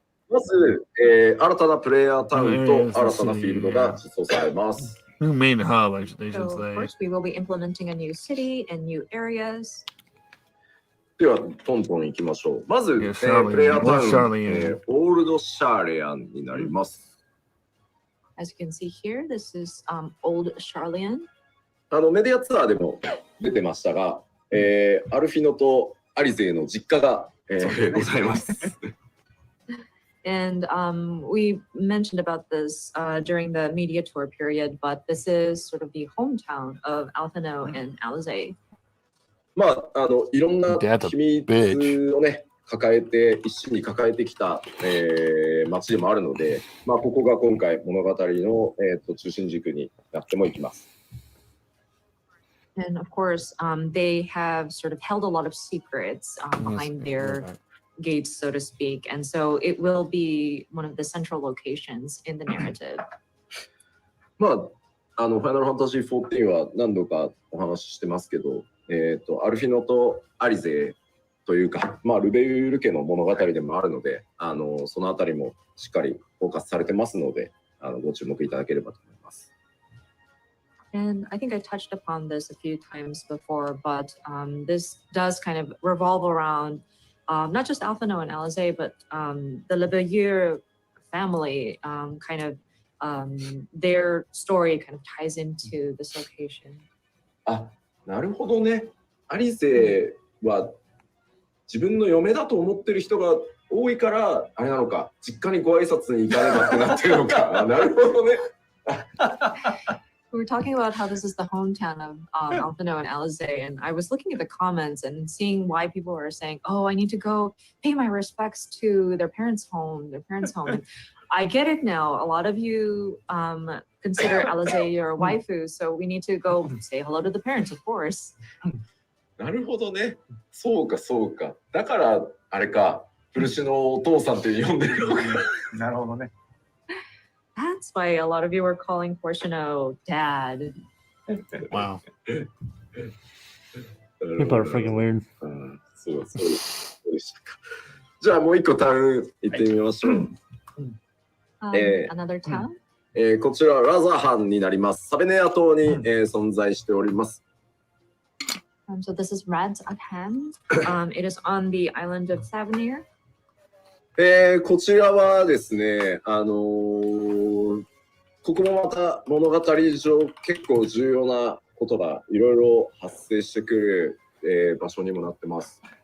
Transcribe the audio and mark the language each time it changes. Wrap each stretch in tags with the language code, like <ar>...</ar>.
<ja>まず、新たなプレイヤータウンと新たなフィールドが実装されます。</ja> <en>New main hub, I should So say. first we will be implementing a new city and new areas.</en> <ja>では、トントン行きましょう。まず、プレイヤータウン、オールドシャーレアンになります。</ja> <en>As you can see here, this is Old Charlian.</en> <ja>メディアツアーでも出てましたが、アルフィノとアリゼの実家が、ございます。</ja> <en>And we mentioned about this during the media tour period, but this is sort of the hometown of Alphino and Alizé.</en> <ja>まあ、いろんな秘密をね、一緒に抱えてきた、町でもあるので、ここが今回物語の、中心軸になってもいきます。</ja> <en>And of course, they have sort of held a lot of secrets behind their gates, so to speak, and so it will be one of the central locations in the narrative.</en> <ja>ファイナルファンタジー14は何度かお話ししてますけど、アルフィノとアリゼというか、ルベユール家の物語でもあるので、そのあたりもしっかりフォーカスされてますので、ご注目いただければと思います。</ja> <en>And I think I touched upon this a few times before, but this does kind of revolve around not just Alphino and Alizé, but the Lebellier family, kind of their story kind of ties into this location.</en> <ja>あ、なるほどね。アリゼは自分の嫁だと思ってる人が多いから、あれなのか、実家にご挨拶に行かねばってなってるのか。なるほどね。</ja> <en>We were talking about how this is the hometown of Alphino and Alizé, and I was looking at the comments and seeing why people were saying, "Oh, I need to go pay my respects to their parents' home." And I get it now. A lot of you consider Alizé your waifu, so we need to go say hello to the parents, of course.</en> <ja>なるほどね。そうか、そうか。だから、あれか、古市のお父さんって呼んでるのか。なるほどね。</ja> <en>That's why a lot of you were calling Porcino Dad. Wow. People are freaking weird.</en> <ja>そうでしたか。じゃあもう一個タウン行ってみましょう。</ja> <en>Another town?</en> <ja>こちらラザハンになります。サベネア島に、存在しております。</ja> <en>So this is Rad's Akhan. It is on the island of Savenir.</en> <ja>こちらはですね、ここもまた物語上結構重要なことがいろいろ発生してくる、場所にもなってます。</ja>